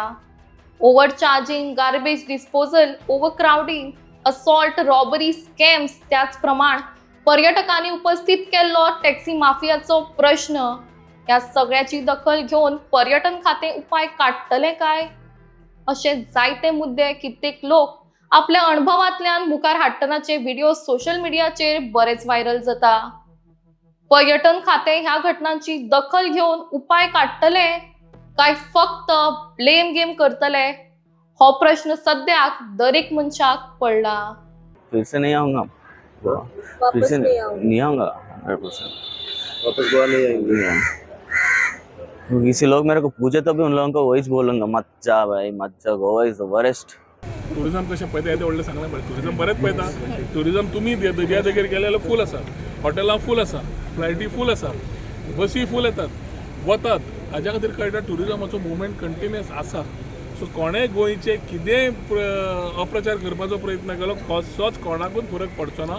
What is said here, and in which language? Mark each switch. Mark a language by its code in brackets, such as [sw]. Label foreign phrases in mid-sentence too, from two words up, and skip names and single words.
[en] over charging, garbage disposal, over crowding, assault, robbery, scams, [kok] त्याच प्रमाण पर्यटकांनी उपस्थित केल्लो टॅक्सी माफियाचो प्रश्न ह्या सगळ्याची दखल घेऊन पर्यटन खातें उपाय काडटले काय असे जायते मुद्दे कित्येक लोक आपल्या अनुभवांतल्यान मुखार हाडटनाचे व्हिडिओ सोशल मीडियाचेर बरेच व्हायरल जाता। पर्यटन खातें ह्या घटनांची दखल घेऊन उपाय काडटले काय फक्त [en] blame game [kok] करतले हो प्रश्न सद्याक दर एक मनशाक पडला। [hi] फिर से नहीं आऊंगा, फिर से नहीं आऊंगा 100%। वापस गोवा नहीं आएंगे। किसी लोग मेरे को पूछे तो भी उन लोगों को वही बोलूंगा, मत जा भाई, मत जा, [en] Goa is the worst. [kok] टुरिझम कशें पळयता यें व्हडलें सांगलें पळय, टुरिझम बरेंच पळयता। टुरिझम तुमी दर्या देगेर गेले जाल्यार फूल आसा, हॉटेलां फूल आसा, फ्लायटी फूल आसा, बसी फूल येतात वतात। हाज्या खातीर कळटा टुरिझमाचो [en] movement continuous [kok] आसा। सो कोणेय गोंयचे कितेंय अप्रचार करपाचो प्रयत्न केलो कसोच कोणाकूच फरक पडचो ना।